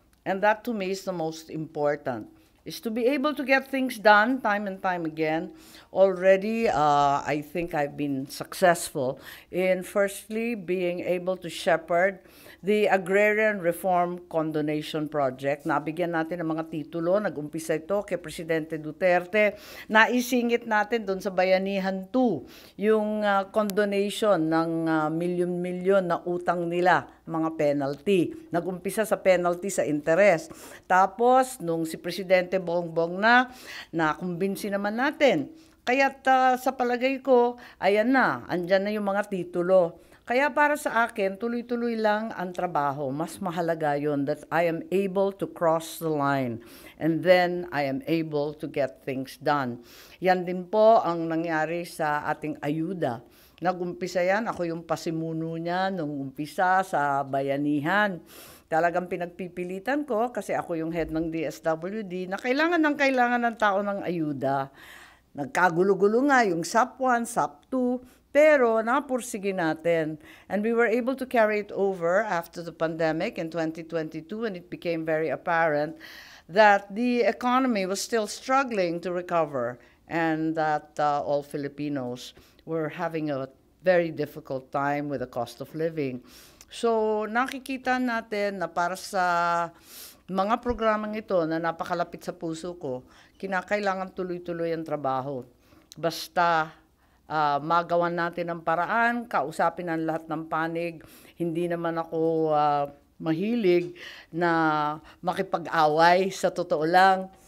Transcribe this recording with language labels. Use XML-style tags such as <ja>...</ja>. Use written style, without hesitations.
<en>And that to me is the most important. Is to be able to get things done time and time again. Already, I think I've been successful in firstly being able to shepherd the Agrarian Reform Condonation Project.</en> <tl>Nabigyan natin ng mga titulo, nag-umpisa ito kay Presidente Duterte. Naisingit natin doon sa Bayanihan 2, yung condonation ng milyon-milyon na utang nila, mga penalty. Nag-umpisa sa penalty sa interest. Tapos, nung si Presidente Bongbong na kumbinsi naman natin. Kaya't sa palagay ko, ayan na, andyan na yung mga titulo. Kaya para sa akin, tuloy-tuloy lang ang trabaho. Mas mahalaga yun</tl> <en>that I am able to cross the line. And then I am able to get things done.</en> <tl>Yan din po ang nangyari sa ating ayuda. Nag-umpisa yan, ako yung pasimuno niya nung umpisa sa Bayanihan. Talagang pinagpipilitan ko kasi ako yung head ng DSWD na kailangan ng tao ng ayuda. Nagkagulo-gulo nga yung SAP 1, SAP 2, pero napursige natin.</tl> <en>And we were able to carry it over after the pandemic in 2022 and it became very apparent that the economy was still struggling to recover and that all Filipinos were having a very difficult time with the cost of living.</en> <tl>So nakikita natin na para sa mga programang ito na napakalapit sa puso ko, kinakailangan tuloy-tuloy ang trabaho. Basta magawan natin ang paraan, kausapin ang lahat ng panig. Hindi naman ako mahilig na makipag-away, sa totoo lang.</tl>